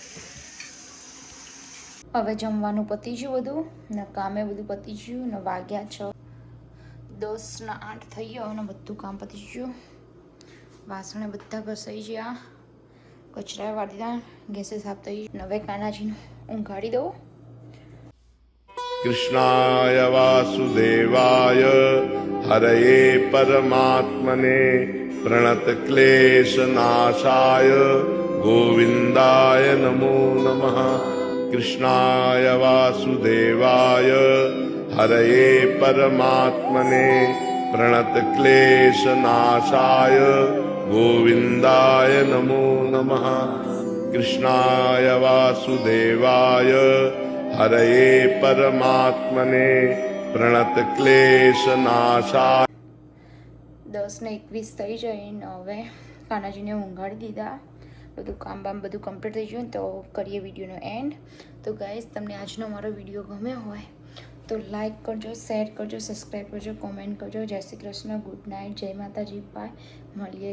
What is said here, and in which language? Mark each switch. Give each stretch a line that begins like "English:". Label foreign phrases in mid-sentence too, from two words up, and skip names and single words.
Gujarati: હવે જમવાનું પતી ગયું બધું ને કામે બધું પતી ગયું ને વાગ્યા 6 10 ને 8 થઈ ગયો અને બધું કામ પતી ગયું. વાસણે બધા ઘસાઈ ગયા, કચરા વાળી દીધા, ગેસે સાફ થઈ ગયું. હવે કાનાજીને ઊંઘાડી દઉં.
Sanskrit: कृष्णाय वासुदेवाय हरये परमात्मने प्रणतक्लेशनाशाय गोविन्दाय नमो नमः। कृष्णाय वासुदेवाय हरये परमात्मने प्रणतक्लेशनाशाय गोविन्दाय नमो नमः। कृष्णाय वासुदेवाय हरये परमात्मने प्रणतक्लेशनाशाय.
Gujarati: 10 ને 21 થઈ જાય ને હવે કાનાજીને ઊંઘાડી દીધા. બધું કામ બામ બધું કમ્પ્લીટ થઈ ગયું તો કરીએ વિડીયોનો એન્ડ. તો ગાઈઝ, તમને આજનો મારો વિડીયો ગમ્યો હોય તો લાઈક કરજો, શેર કરજો, સબસ્ક્રાઈબ કરજો, કોમેન્ટ કરજો. જય શ્રી કૃષ્ણ,
English: good night,
Gujarati: જય માતાજી, બાય.